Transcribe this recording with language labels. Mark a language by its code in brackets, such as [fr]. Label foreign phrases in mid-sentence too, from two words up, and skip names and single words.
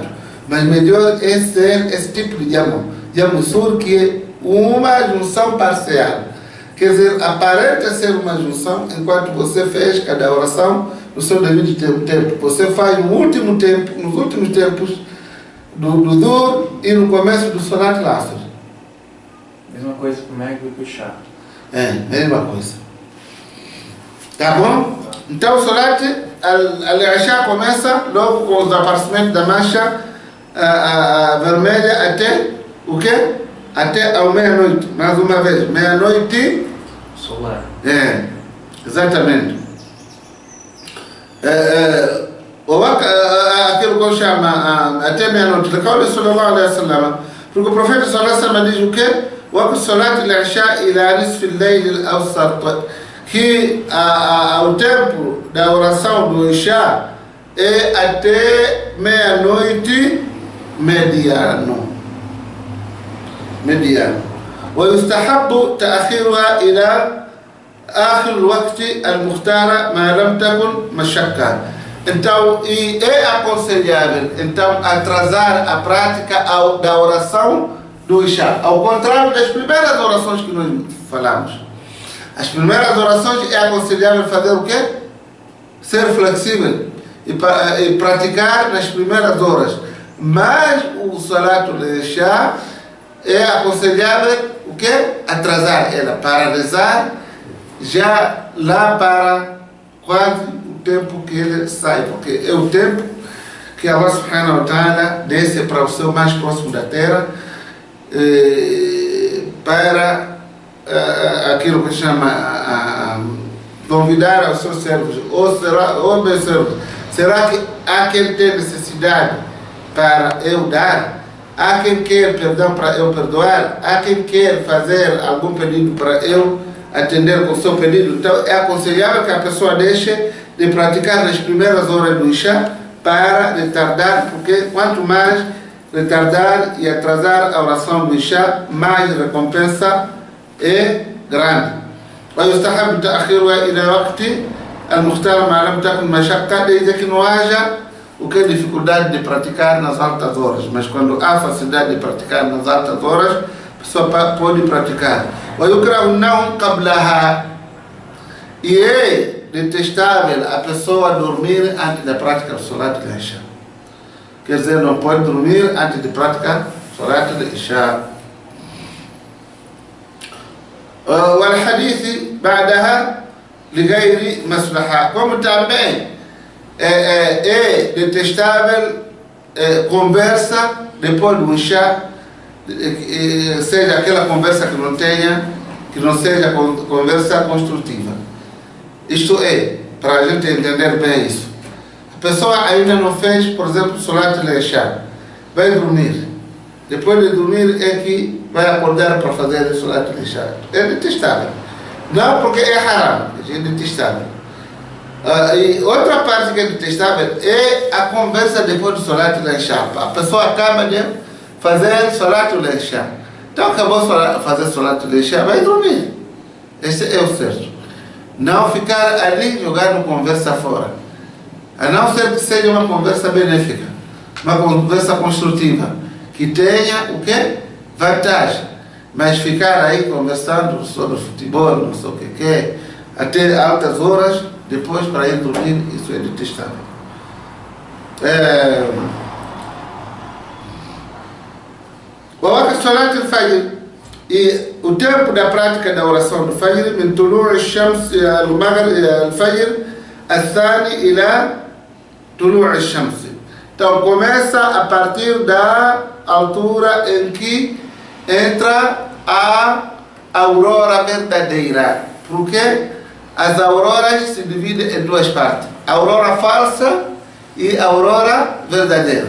[pt] Mas melhor é ser esse tipo de Jamu Sur, que é uma junção parcial. Quer dizer, aparenta ser uma junção enquanto você fez cada oração no seu devido tempo. Você faz no último tempo, nos últimos tempos do Dhuhr e no começo do [ar] صلاة العصر. [pt] Mesma coisa com o Maghrib e com o Isha. Mesma coisa. Tá bom? Então o [ar] صلاة العشاء [pt] começa logo com o desaparecimento da mancha vermelha até o quê? Até a meia-noite. Mais uma vez, meia-noite solar. Exatamente. Aquilo que eu chamo até meia-noite. Porque o profeta [ar] صلى الله عليه وسلم [pt] diz o quê? [ar] وقت صلاة العشاء إلى نصف الليل الأوسط, [pt] que o tempo da oração do Isha é até meia-noite mediano. [ar] ويستحب تأخيرها إلى آخر الوقت المختار ما لم تكن مشقة. [pt] Então, é aconselhável atrasar a prática da oração do Isha, ao contrário das primeiras orações que nós falamos. As primeiras orações é aconselhável fazer o quê? Ser flexível e praticar nas primeiras horas. Mas o [ar] صلاة العشاء [pt] é aconselhável o quê? Atrasar ela para rezar já lá para quase o tempo que ele sai, porque é o tempo que Allah [ar] سبحانه وتعالى [pt] desce para o céu mais próximo da terra para aquilo que chama convidar aos seus servos, ou meus servos, será que há quem tem necessidade para eu dar? Há quem quer perdão para eu perdoar? Há quem quer fazer algum pedido para eu atender com o seu pedido? Então é aconselhável que a pessoa deixe de praticar nas primeiras horas do Isha para retardar, porque quanto mais retardar e atrasar a oração do Isha, mais recompensa é grande. [ar] ويستحب تأخيرها إلى وقت المختار ما لم تكن مشقة, [pt] desde que não haja o que é dificuldade de praticar nas altas horas. Mas quando há facilidade de praticar nas altas horas, a pessoa pode praticar. [ar] ويكره النوم قبلها, [pt] e é detestável a pessoa dormir antes da prática do [ar] صلاة العشاء. [pt] Quer dizer, não pode dormir antes de praticar [ar] صلاة العشاء. والحديث بعدها لغير مصلحة, [pt] como também é detestável conversa depois do Isha, seja aquela conversa que não seja conversa construtiva. Isto é, para a gente entender bem isso, a pessoa ainda não fez, por exemplo, [ar] صلاة العشاء, [pt] vai dormir. Depois de dormir é que vai acordar para fazer o [ar] صلاة العشاء. [pt] É detestável. Não porque é haram, é detestável. E outra parte que é detestável é a conversa depois do [ar] صلاة العشاء. [pt] A pessoa acaba de fazer [ar] صلاة العشاء. [pt] Então acabou de fazer [ar] صلاة العشاء, [pt] vai dormir. Esse é o certo. Não ficar ali jogando conversa fora. A não ser que seja uma conversa benéfica, uma conversa construtiva, que tenha o quê? Vantagem. Mas ficar aí conversando sobre futebol, não sei o que, até altas horas, depois para ir dormir, isso é detestável. [ar] صلاة الفجر, [pt] e o tempo da prática da oração do Fajr, [ar] من طلوع الشمس الفجر الثاني إلى طلوع الشمس. [pt] Então começa a partir da altura em que entra a aurora verdadeira. Porque as auroras se dividem em duas partes: a aurora falsa e a aurora verdadeira.